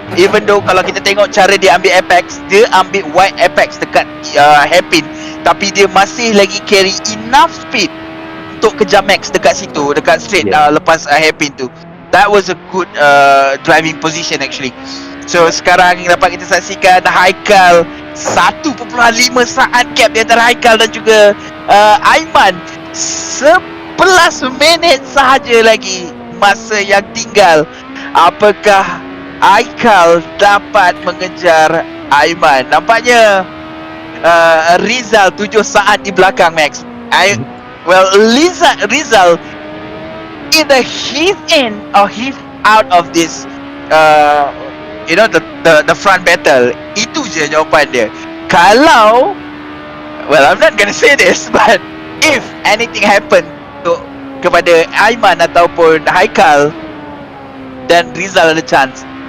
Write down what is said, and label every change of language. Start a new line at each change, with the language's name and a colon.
English: Even though
Malay: kalau kita tengok cara dia ambil apex, dia ambil wide apex dekat hairpin, tapi dia masih lagi
English: carry enough speed
Malay: untuk kejar Max dekat situ, dekat straight lepas hairpin tu.
English: That was a good driving position actually.
Malay: So sekarang dapat kita saksikan Haikal 1.5 saat gap di antara Haikal dan juga Aiman. 11 minit sahaja lagi masa yang tinggal. Apakah Haikal dapat mengejar Aiman? Nampaknya Rizal 7 saat di belakang Max.
English: Well, Rizal either he's in or he's out of this the front battle.
Malay: Itu je jawapan dia. Kalau,
English: well, I'm not gonna say this, but if anything happen
Malay: kepada Aiman ataupun Haikal, dan Rizal ada chance.